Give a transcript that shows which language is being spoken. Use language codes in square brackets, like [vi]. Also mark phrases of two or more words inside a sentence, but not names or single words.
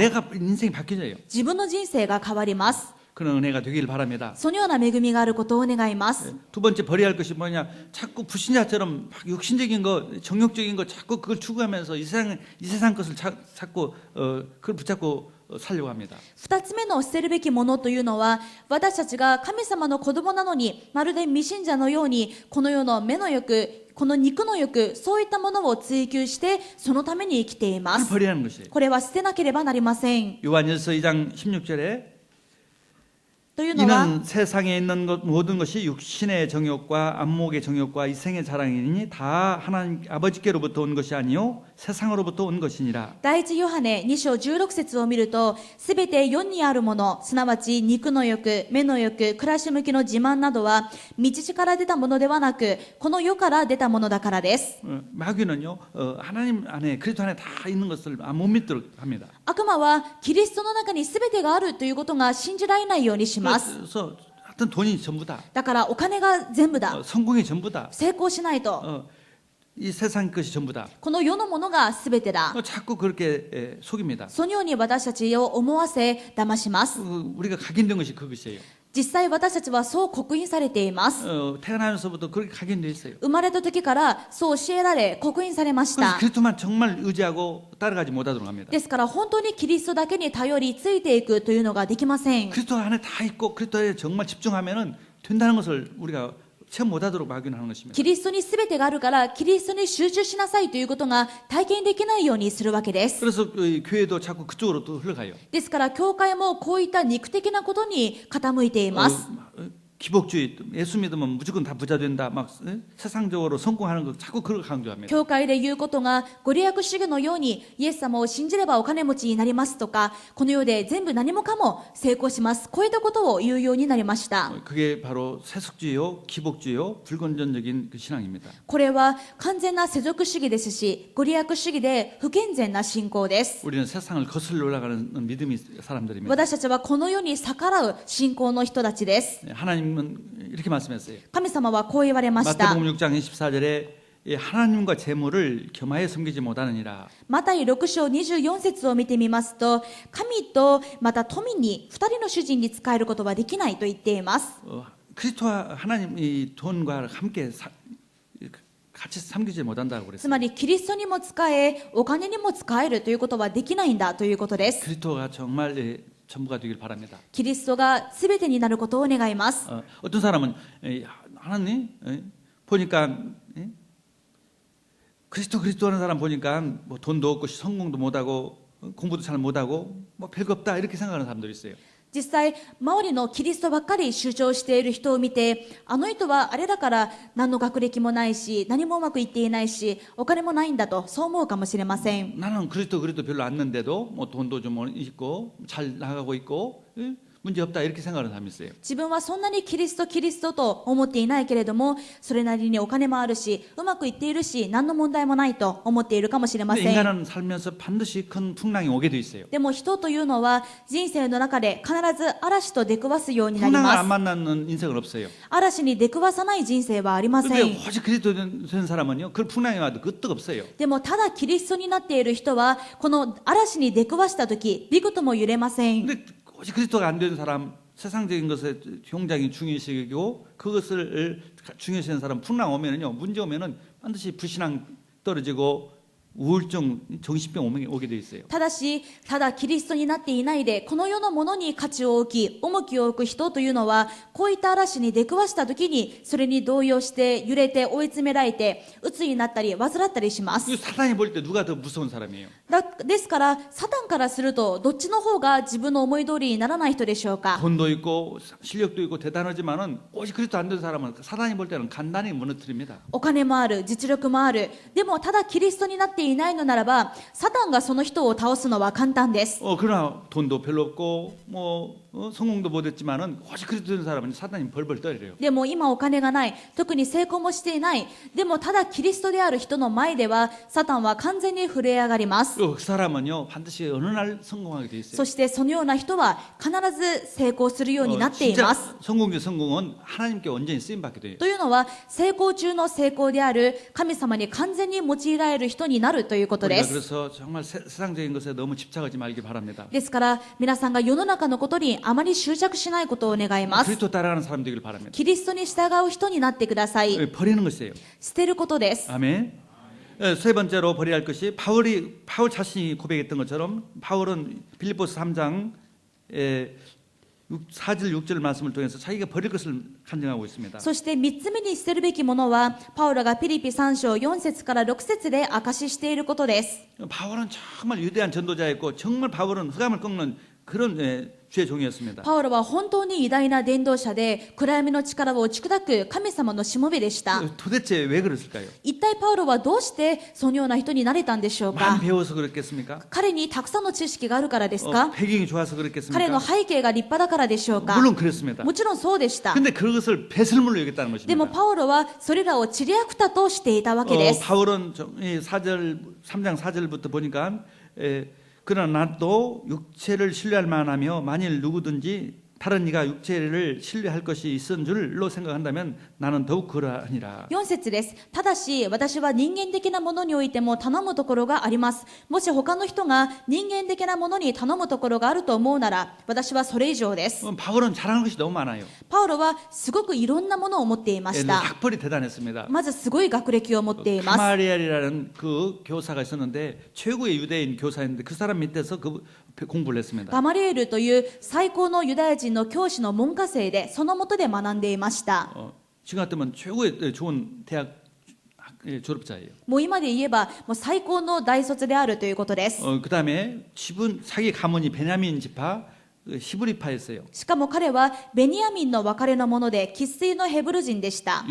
[ko] 내가 인생이 바뀌어져요. [ja] 自分の人生が変わります。 [ko] 그런 은혜가 되길 바랍니다. [ja] そのような恵みがあることを願います。 [ko] 두 번째 버려야 할 것이 뭐냐? 자꾸 불신자처럼 막 육신적인 거, 정욕적인 거 자꾸 그걸 추구하면서 이 세상 것을 자꾸 그걸 붙잡고 살려고 합니다. [ja] 二つ目の捨てるべきものというのは、私たちが神様の子供なのに、まるで未信者のように、この世の目の欲、この肉の欲、そういったものを追求して、そのために生きていま [ko] 그걸 [ja] す。 [ko] 버려야 하는 것이에요. [ja] これは捨てなければなりません。 [ko] 요한일서 2장 16절에 [ja] というのは [ko] 이는 세상에 있는 모든 것이 육신의 정욕과 안목의 정욕과 이생의 자랑이니 다 하나님 아버지께로부터 온 것이 아니요 세상으로부터 온 것이니라. [ja] 第一ヨハネ2章16節を見ると、すべて世にあるもの、すなわち肉の欲、目の欲、暮らし向きの自慢などは、道地から出たものではなく、この世から出たものだからです。 [ko] 마귀는요 하나님 안에 그리스도 안에 다 있는 것을 못 믿도록 합니다. [ja] 悪魔はキリストの中にすべてがあるということが信じられないようにします。 [ko] 그래서 하여튼 돈이 전부다. [ja] だからお金が全部だ。 [ko] 성공이 전부다. [ja] 成功しないと。 [ko] 이 세상 것이 전부다. [ja] この世のものがすべてだ。 [ko] 자꾸 그렇게 속입니다. [ja] そのように私たちを思わせ騙します。 [ko] 우리가 각인된 것이 그것이에요. [ja] 実際私たちはそう刻印されています。 [ko] 태어나면서부터 그렇게 각인되어 있어요. [ja] 生まれた時からそう教えられ刻印されまし [ko] 그래서 [ja] た。 [ko] 그리스도만 정말 의지하고 따라가지 못하도록 합니다. [ja] ですから本当にキリストだけに頼りついていくというのができません。 [ko] 그리스도 안에 다 있고 그리스도에 정말 집중하면은 된다는 것을 우리가 체험 못하도록 막연하는 것입니다. [ja] キリストに全てがあるからキリストに集中しなさいということが体験できないようにするわけです。 [ko] 그래서 교회도 자꾸 그쪽으로 또 흘러가요. [ja] ですから教会もこういった肉的なことに傾いています。 [ko] 기복주의, 예수 믿으면 무조건 다 부자 된다, 막 세상적으로 성공하는 거 자꾸 그걸 강조합니다. [ja] 教会で言うことがご利益主義のようにイエス様を信じればお金持ちになりますとか、この世で全部何もかも成功します、こういったことを言うようになりました。 [ko] 그게 바로 세속주의요, 기복주의요, 불건전적인 그 신앙입니다. [ja] これは完全な世俗主義ですし、ご利益主義で不健全な信仰です。 [ko] 우리는 세상을 거슬러 올라가는 믿음이 사람들입니다. [ja] 私たちはこの世に逆らう信仰の人たちです。 [ko] 하나님은 이렇게 말씀했어요. [ja] 神様はこう言われました。 [ko] 마태복음 6장 24절에 하나님과 재물을 겸하여 섬기지 못하느니라. [ja] マタイ6章24節を見てみますと、神とまた富に2人の主人に仕えることはできないと言っています。 [ko] 그리스도와 하나님 이 돈과 함께 같이 섬기지 못한다고 [ja] つ [ko] 그랬어요. [ja] まりキリストにも仕え、お金にも仕えるということはできないんだということです。 [ko] 그리스도가 정말 전부가 되길 바랍니다. [ja] キリストが全てになることを願います。 [ko] 어떤 사람은 하나님 보니까 그리스도 하는 사람 보니까 뭐 돈도 없고 성공도 못하고 공부도 잘 못하고 뭐 별거 없다 이렇게 생각하는 사람들이 있어요. [ja] 実際、周りのキリストばっかり主張している人を見て、あの人はあれだから何の学歴もないし、何もうまくいっていないし、お金もないんだと、そう思うかもしれません。 [ko] 나는 그리스도 별로 안 는데도 뭐 돈도 좀 있고 잘 나가고 있고 문제 없다 이렇게 생각하는 사람이 있어요. [ja] 自分はそんなにキリストと思っていないけれども、それなりにお金もあるし、うまくいっているし、何の問題もないと思っているかもしれま [ko] 근데 [ja] せん。 [ko] 인간은 살면서 반드시 큰 풍랑이 오게 돼 있어요. [ja] でも人というのは人生の中で必ず嵐と出くわすようになり [ko] 풍랑을 [ja] ま [ko] 안 [ja] す。 [ko] 만나는 인생은 없어요. [ja] 嵐に出くわさない人生はありませ [ko] 근데 [ja] ん。 [ko] 오직 그리스도 된 사람은요, 그 풍랑이 와도 끄떡 없어요. [ja] でもただキリストになっている人はこの嵐に出くわした時びくとも揺れません。 [ko] 근데 오직 그리스도가 안 된 사람, 세상적인 것에 굉장히 중요시하고 그것을 중요시하는 사람 풍랑 오면은요, 문제 오면은 반드시 불신앙 떨어지고 우울증, 정신병 오게 돼 있어요. [ja] ただし、ただキリストになっていないで、この世のものに価値を置き、重きを置く人というのは、こういった嵐に出くわした時に、それに動揺して、揺れて、追い詰められて、鬱になったり、患ったりします。 [ko] 사단이 볼 때 누가 더 무서운 사람이에요? [ja] ですから、サタンからすると、どっちの方が自分の思い通りにならない人でしょうか。 [ko] 돈도 있고 실력도 있고 대단하지만은 오직 그리스도 안 된 사람은 사단이 볼 때는 간단히 무너뜨립니다. [ja] お金もある、実力もある。でも、ただキリストになっていないのならば、サタンがその人を倒すのは簡単です。 [ko] 그러나 돈도 별로 없고 뭐 성공도 못했지만은 오직 그리스도 된 사람은 사단이 벌벌 떨어요. [ja] でも今お金がない、特に成功もしていない。でもただキリストである人の前では、サタンは完全に震え上がります。 [ko] 그 사람은요 반드시 어느 날 성공하게 돼 있어요. [ja] そしてそのような人は必ず成功するようになっていま [ko] 진짜 [ja] す。 [ko] 성공은 하나님께 온전히 쓰임 받게 돼요. [ja] というのは、成功中の成功である神様に完全に用いられる人になるということで [ko] 우리가 [ja] す。 [ko] 그래서 정말 세상적인 것에 너무 집착하지 말기 바랍니다. [ja] ですから皆さんが世の中のことにあまり執着しないことを願います。 [ko] 그리스도 따라가는 사람 되길 바랍니다. [ja] キリストに従う人になってください。 [ko] 버리는 것이에요. [ja] 捨てることです。 [ko] 아멘. 세 번째로 버려야 할 것이 바울 자신이 고백했던 것처럼 바울은 빌립보서 3장 4절 6절 말씀을 통해서 자기가 버릴 것을 간증하고 있습니다. [ja] そして3つ目に捨てるべきものは、パウロがピリピ3章4節から6節で証ししていることです。 [ko] 바울은 정말 위대한 전도자였고 정말 바울은 흑암을 꺾는 그런 주의 종이었습니다. [ja] パウロは本当に偉大な伝道者で、暗闇の力を打ち砕く神様のしもべでした。 [ko] 도대체 왜 그랬을까요? [ja] 一体パウロはどうしてそのような人になれたんでしょう [ko] 많이 [ja] か。 [ko] 배워서 그랬겠습니까? [ja] 彼にたくさんの知識があるからですか。 [ko] 배경이 좋아서 [ja] 彼の [ko] 그랬겠습니까? [ja] 背景が立派だからでしょうか。 [ko] 물론 그랬습니다. [ja] もちろんそうでした。 [ko] 근데 그것을 배설물로 여겼다는 [ja] でも [ko] 것입니다. [ja] パウロはそれらをちりやくたとしていたわけです。 [ko] 바울은 3장 4절부터 보니까 그러나 나도 육체를 신뢰할 만하며 만일 누구든지 다른 이가 육체를 신뢰할 것이 있은 줄로 생각한다면 나는 더욱 그러하니라. [ja] 4 節です。ただし、私は人間的なものにおいても頼むところがあります。もし他の人が人間的なものに頼むところがあると思うなら、私はそれ以上です。 [ko] 바울은 잘하는 것이 너무 많아요. [ja] パウロはすごくいろんなものを持っていました。 [ko] 학벌이 대단했습니다. [ja] まずすごい学歴を持っています。 [ko] 가마리엘이라는 그 교사가 있었는데 최고의 유대인 교사였는데 그 사람 밑에서 그 공부를 했습니다. [ja] ガマリエルという最高のユダヤ人の教師の門下生で、その下で学んでいました。 [ko] 지금 같으면 최고의 좋은 대학 졸업자예요. [ja] もう今で言えば、もう最高の大卒であるということです。 [ko] 그다음에 자기 가문이 베냐민 지파 히브리파였어요. [ja] しかも彼はベニヤミンの別れのもので、生粋のヘブル人でした。